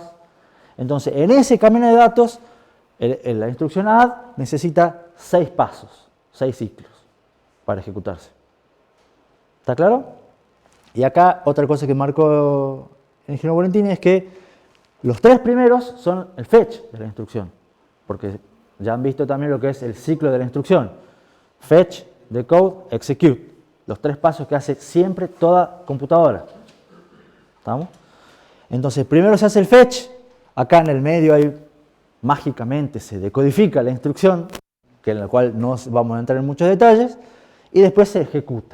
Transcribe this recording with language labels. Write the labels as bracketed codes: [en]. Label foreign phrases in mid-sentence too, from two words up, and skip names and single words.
[es] Entonces, en ese camino de datos, la instrucción add necesita 6 pasos, 6 ciclos para ejecutarse. ¿Está claro? Y acá otra cosa que marcó el ingeniero Volentini es que los 3 primeros son el fetch de la instrucción, porque ya han visto también lo que es el ciclo de la instrucción. [en] Fetch, decode, execute. [es] Los 3 pasos que hace siempre toda computadora. ¿Estamos? Entonces, primero se hace el fetch. Acá en el medio mágicamente se decodifica la instrucción, en la cual no vamos a entrar en muchos detalles, y después se ejecuta.